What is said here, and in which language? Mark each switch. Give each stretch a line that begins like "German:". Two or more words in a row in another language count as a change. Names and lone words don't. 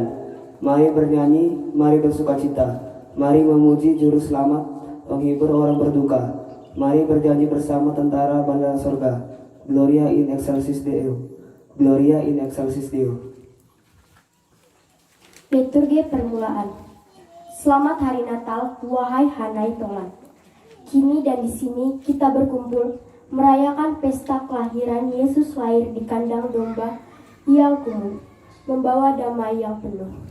Indonesian: Mari bernyanyi, mari bersukacita. Mari memuji Juru Selamat, penghibur orang berduka. Mari berjanji bersama tentara bandara surga.
Latin: Gloria in excelsis Deo. Gloria in excelsis Deo.
Indonesian: Liturgi permulaan. Selamat Hari Natal, wahai Hanai Tolan. Kini dan di sini kita berkumpul merayakan pesta kelahiran Yesus lahir di kandang domba yang kumuh, membawa damai yang penuh.